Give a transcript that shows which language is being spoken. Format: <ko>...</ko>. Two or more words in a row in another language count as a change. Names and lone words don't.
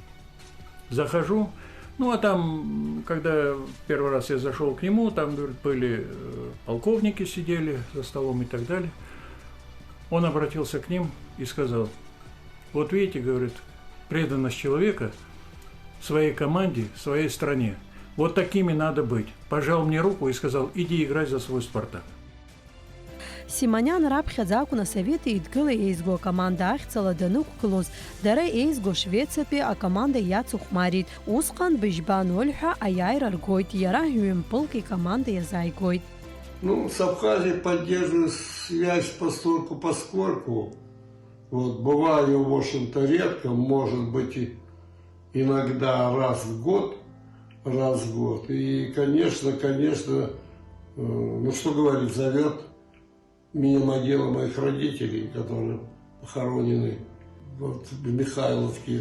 <ru>Захожу, ну а там, когда первый раз я зашел к нему, там, говорит, были полковники сидели за столом и так далее. Он обратился к ним и сказал: вот видите, говорит, преданность человека своей команде, своей стране. Вот такими надо быть. Пожал мне руку и сказал: иди играй за свой «Спартак».</ru> <ab>Симонян раԥхьаӡа акәын Асовет Еидгыла еизго акоманда ахьӡала данықәгылоз, дара еизго Швециатәи акоманда иацыхәмарит. Усҟан быжьба 0 ҳәа аиааира ргоит, иара ҩ-мпылк икоманда иазааигоит.</ab> <ru>Ну, с Абхазией поддерживаю связь поскольку. Вот, бываю, в общем-то, редко, может быть, иногда раз в год. И, конечно, ну, что говорить, зовет меня могила моих родителей, которые похоронены вот в Михайловке.</ru>